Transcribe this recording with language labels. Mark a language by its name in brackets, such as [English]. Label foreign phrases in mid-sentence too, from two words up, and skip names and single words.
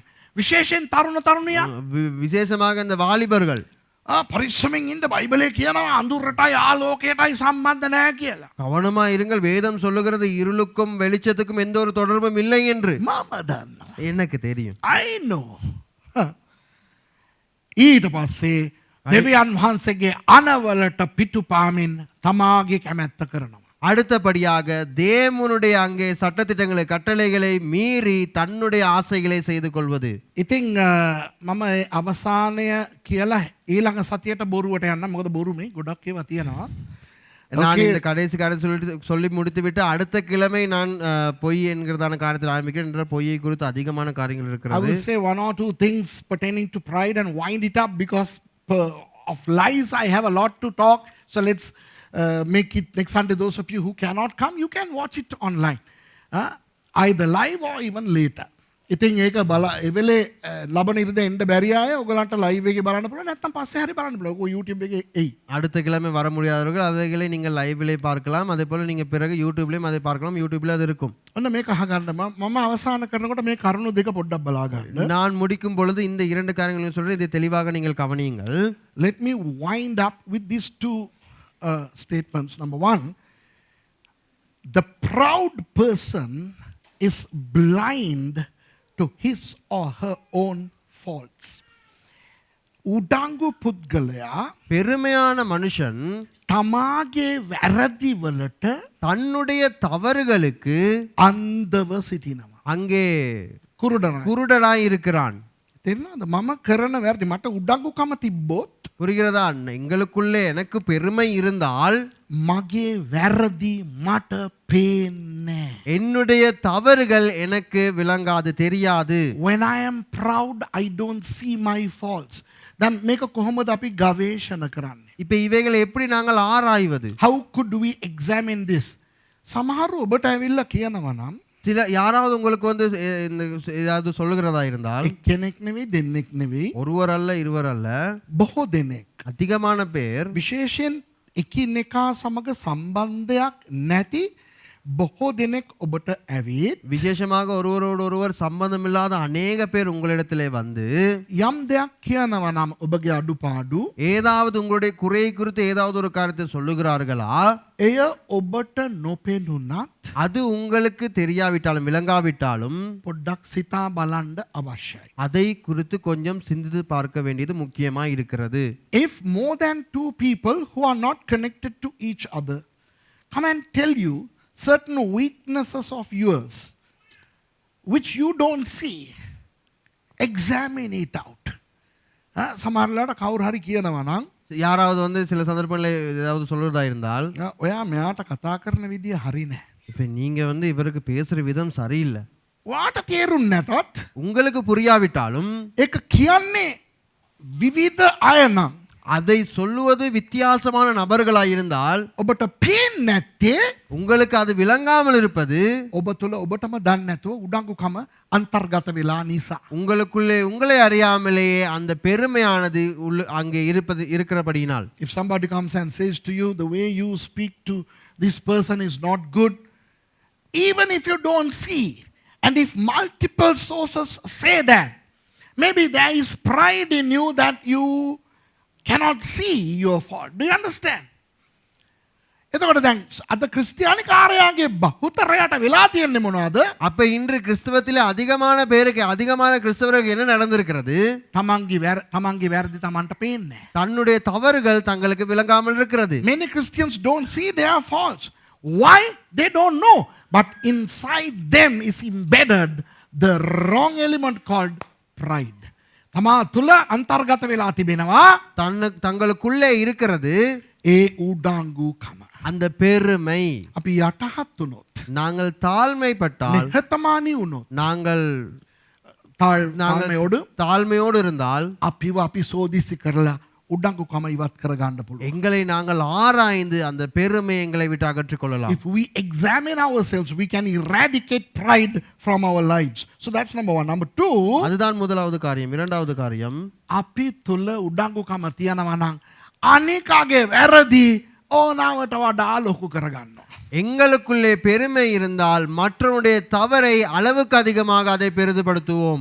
[Sinhala] විශේෂයෙන් තරුණ තරුණියා [Tamil] விசேஷமாக இந்த வாலிபர்கள் [Sinhala] පරිස්සමෙන් ඉන්න බයිබලේ කියනවා අඳුරටයි ආලෝකයටයි සම්බන්ධ නැහැ කියලා. [Tamil] கவனமா இருங்கள், வேதம் சொல்லுகிறது இருளுக்கும் வெளிச்சத்துக்கும் எந்த ஒரு தொடர்பும் இல்லை என்று. [Sinhala] මම දන්නවා. [Tamil] எனக்கு தெரியும். [English] I know. [Sinhala] ඊට පස්සේ දෙවියන් වහන්සේගේ අනවලට පිටුපාමින් තමාගේ කැමැත්ත කරනවා. [Tamil] அடுத்தபடியாக தேவனுடைய அங்கே சட்டதிட்டங்களை கட்டளைகளை மீறி தன்னுடைய ஆசைகளை செய்து கொள்வது. [Sinhala] ඉතින් මම අවසානය කියලා ඊළඟ සතියට බොරුවට යන්න. මොකද බොරුනේ ගොඩක් ඒවා තියෙනවා. [Tamil] நான் இந்த கடைசி காரியத்தை சொல்லி முடித்து விட்டு அடுத்த கிழமை நான் பொய் என்கிறதான காரியத்தில் ஆரம்பிக்கிறேன் என்ற பொய்யை குறித்து அதிகமான காரியங்கள் [English] I [Tamil] இருக்கிறது. [English] will say one or two things pertaining to pride and wind it up because of lies I have a lot to talk. So let's make it next Sunday. Those of you who cannot come, you can watch it online. Either live or even later. [Sinhala] ඉතින් ඒක එවෙලේ ලබන ඉරිදා එන්න බැරි අය ඔයගලන්ට ලයිව් එකේ බලන්න පුළුවන් නැත්නම් පස්සේ හරි බලන්න පුළුවන්. ඔය YouTube එකේ එයි. [Tamil] அடுத்த கிழமை வர முடியாதவர்கள் அவைகளை நீங்கள் லைவ்லே பார்க்கலாம். அதே போல நீங்க பிறகு யூடியூப்லயும் அதை பார்க்கலாம். யூடியூப்ல அது இருக்கும். [Sinhala] ඔන්න මේක අහගන්න මම අවසාන කරනකොට මේ කරුණු දෙක පොඩ්ඩක් බලා ගන්න. [Tamil] நான் முடிக்கும் பொழுது இந்த இரண்டு காரியங்களையும் சொல்றேன். இதை தெளிவாக நீங்கள் கவனியுங்கள். [English] Let me wind up with these two statements. Number one, the proud person is blind to his or her own faults. [Sinhala] උඩංගු පුද්ගලයා [Tamil] பெருமையான மனுஷன் [Sinhala] තමාගේ වැරදි වලට [Tamil] தன்னுடைய தவறுகளுக்கு [Sinhala] අන්ධව සිටිනවා. [Tamil] அங்கே කුරුඩනා. குருடனாய் இருக்கிறான். [Sinhala] තේරෙනවද? මම කරන වැරදි මට උඩංගුකම තිබ්බොත් [Tamil] புரிகிறதா? எங்களுக்குள்ளே எனக்கு பெருமை இருந்தால் [Sinhala] මගේ වැරදි මට පේන්නේ. [Tamil] என்னுடைய தவறுகள் எனக்கு விளங்காது, தெரியாது. [English] When I am proud, I don't see my faults. [Sinhala] දැන් මේක කොහොමද අපි ගවේෂණ කරන්නේ? [Tamil] இப்ப இவைகளை எப்படி நாங்கள் ஆராய்வது? [English] How could we examine this? [Sinhala] සමහර ඔබට ඇවිල්ලා කියනවා නම් [Tamil] சில யாராவது உங்களுக்கு வந்து இந்த ஏதாவது சொல்லுகிறதா இருந்தால் [Sinhala] එක්කෙනෙක් නෙවෙයි දෙන්නෙක් නෙවෙයි [Tamil] ஒருவர் அல்ல இருவர் அல்ல [Sinhala] බොහෝ දෙනෙක් [Tamil] அதிகமான பேர் [Sinhala] විශේෂයෙන් එකිනෙකා සමග සම්බන්ධයක් නැති බොහෝ දෙනෙක් ඔබට ඇවිත් [Tamil] விசேஷமாக ஒருவரோடு ஒருவர் சம்பந்தம் இல்லாத அநேக பேர் உங்களிடத்திலே வந்து [Sinhala] යම් දෙයක් කියනවා නම් ඔබගේ අඩුපාඩු [Tamil] ஏதாவது உங்களுடைய குறையை குறித்து ஏதாவது ஒரு காரியத்தை சொல்லுகிறார்களா [Sinhala] එය ඔබට නොපෙනුනත් [Tamil] அது உங்களுக்கு தெரியாவிட்டாலும் விளங்காவிட்டாலும் [Sinhala] පොඩ්ඩක් සිතා බලන්න අවශ්‍යයි. [Tamil] அதை குறித்து கொஞ்சம் சிந்தித்து பார்க்க வேண்டியது முக்கியமாக இருக்கிறது. [English] If more than two people who are not connected to each other come and tell you certain weaknesses of yours which you don't see, examine it out. [Sinhala] සමහරලාට කවුරු හරි කියනවා නම් [Tamil] யாராவது வந்து சில சந்தர்ப்பங்களில் ஏதாவது சொல்றதா இருந்தால் [Sinhala] ඔයා මෙයාට කතා කරන විදිය හරි නැහැ. [Tamil] இப்ப நீங்க வந்து இவருக்கு பேசுற விதம் சரியில்லை. [Sinhala] ඔයාට තේරුන්නේ නැතත් [Tamil] உங்களுக்கு புரியாவிட்டாலும் [Sinhala] ඒක කියන්නේ විවිධ අය නම් [Tamil] அதை சொல்லுவது வித்தியாசமான நபர்களாய் இருந்தால் [Sinhala] ඔබට පේන්නේ නැත්තේ [Tamil] உங்களுக்கு அது விளங்காமல் இருப்பது [Sinhala] ඔබ තුල ඔබටම දන්නේ නැතුව උඩඟුකම අන්තර්ගත වෙලා නිසා. [Tamil] உங்களுக்குள்ளே உங்களை அறியாமலேயே அந்த பெருமையானது அங்கே இருக்கிறபடியினால். [English] If somebody comes and says to you the way you speak to this person is not good, even if you don't see, and if multiple sources say that, maybe there is pride in you that you cannot see your fault. Do you understand? [Sinhala] එතකොට දැන් අද ක්‍රිස්තියානි කාර්යයන්ගේ බහුතරයට වෙලා තියෙන්නේ මොනවද? [Tamil] அப்ப இன்று கிறிஸ்தவத்திலே அதிகமான பேருக்கு அதிகமான கிறிஸ்தவர்களுக்கு என்ன நடந்திருக்கிறது? [Sinhala] තමන්ගේ වැරදි තමන්ට පේන්නේ. [Tamil] தன்னுடைய தவறுகள் தங்களுக்கு விளங்காமல் இருக்கிறது. [English] Many Christians don't see their faults. Why? They don't know. But inside them is embedded the wrong element called pride. [Sinhala] තමා තුල අන්තර්ගත වෙලා තිබෙනවා [Tamil] தங்களுக்குள்ளே இருக்கிறது [Sinhala] ඒ උඩංගුකම. [Tamil] அந்த பெருமை. [Sinhala] අපි යටහත් වුණොත් [Tamil] நாங்கள் தாழ்மைப்பட்டால் [Sinhala] නිහතමානී වුණොත් [Tamil] நாங்கள் தாழ்மையோடு இருந்தால் [Sinhala] අපිව අපි සෝදිසි කරලා උඩංගුකම ඉවත් කරගන්න පුළුවන්. [Tamil] எங்களை நாங்கள் ஆராய்ந்து அந்த பெருமை எங்களை விட்டு அகற்றிக் கொள்ளலாம். [English] If we examine ourselves, we can eradicate pride from our lives. So that's number one. Number two, [Tamil] அதுதான் முதலாவது காரியம். இரண்டாவது காரியம், [Sinhala] අපි තුල උඩංගුකම තියනවා නම් අනිකාගේ වැරදි ඕනවට වඩා ලොකු කරගන්නවා. [Tamil] எங்களுக்குள்ளே பெருமை இருந்தால் மற்றவருடைய தவறை அளவுக்கு அதிகமாக அதை பெரிதுபடுத்துவோம்.